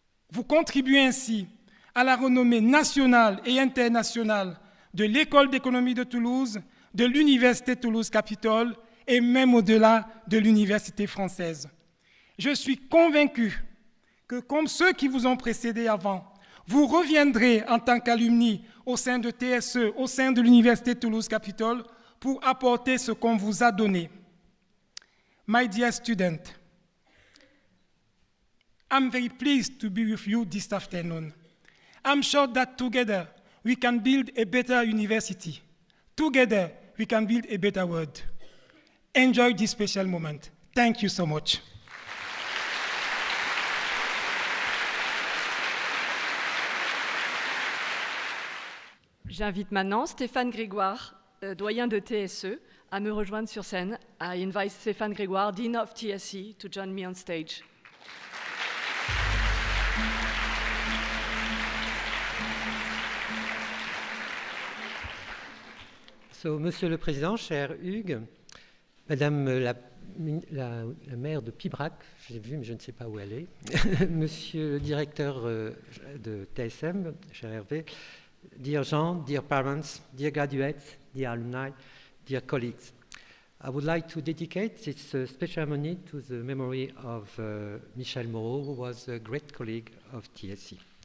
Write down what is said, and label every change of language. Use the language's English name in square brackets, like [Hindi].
[French] Vous contribuez ainsi à la renommée nationale et internationale de l'École d'économie de Toulouse, de l'Université Toulouse-Capitole et même au-delà de l'Université française. Je suis convaincu que, comme ceux qui vous ont précédé avant, vous reviendrez en tant qu'alumni au sein de TSE, au sein de l'Université Toulouse-Capitole, pour apporter ce qu'on vous a donné. [English] My dear student, I'm very pleased to be with you this afternoon. I'm sure that together we can build a better university. Together we can build a better world. Enjoy this special moment. Thank you so much. [French] J'invite maintenant Stéphane Grégoire, doyen de TSE, à me rejoindre sur scène. [English] I invite Stéphane Grégoire, Dean of TSE, to join me on stage. So, [French] Monsieur le Président, cher Hugues, Madame la maire de Pibrac, je l'ai vu mais je ne sais pas où elle est, Monsieur le directeur de TSM, cher Hervé, [English] dear Jean, dear parents, dear graduates, dear alumni, dear colleagues, I would like to dedicate this special ceremony to the memory of Michel Moreau, who was a great colleague of TSE.